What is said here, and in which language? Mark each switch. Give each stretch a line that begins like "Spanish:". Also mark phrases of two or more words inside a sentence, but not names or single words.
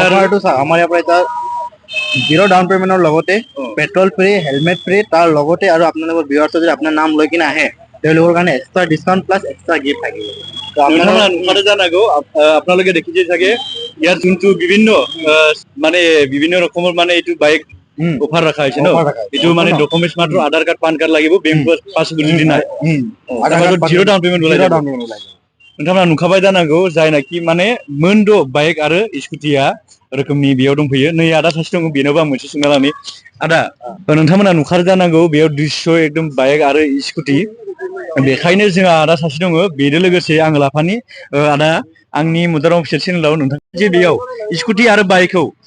Assamese: অফাৰটো চাওক আমাৰ ইয়াৰ পৰা এটা
English: zero down paymentৰ
Assamese: লগতে
English: petrol free helmet free
Assamese: তাৰ লগতে আৰু আপোনালোকৰ ভিউৱাৰ্ছৰ যদি আপোনাৰ নাম লৈ কিনে আহে তেওঁলোকৰ কাৰণে
English: extra discount plus extra gift
Assamese: থাকিব আপোনালোকে দেখিছে চাগে ইয়াত যোনটো বিভিন্ন ৰকমৰ মানে এইটো বাইক অফাৰ ৰখা হৈছে ন এইটো মানে ডকুমেণ্টছ মাত্ৰ আধাৰ কাৰ্ড পান কাৰ্ড লাগিব
English: bank passbook
Assamese: যদি নাই
English: zero down payment
Bodo: नोंथांमोना नुखाबाय जानांगौ जायनाखि माने मोनद' बाइक आरो स्कुटिया रोखोमनि बेयाव दंफैयो नै आदा सासे दङ बेनावबो आं मोनसे सोंना लानि आदा नोंथांमोना नुखार जानांगौ बेयाव 200 एकदम बाइक आरो स्कुटि बेखायनो जोंहा आदा सासे दङ बेजों लोगोसे आं लाफानि आदा आंनि मोदाराम अफिसियेल चेनेलाव नोंथां जे बेयाव स्कुटि आरो बाइकखौ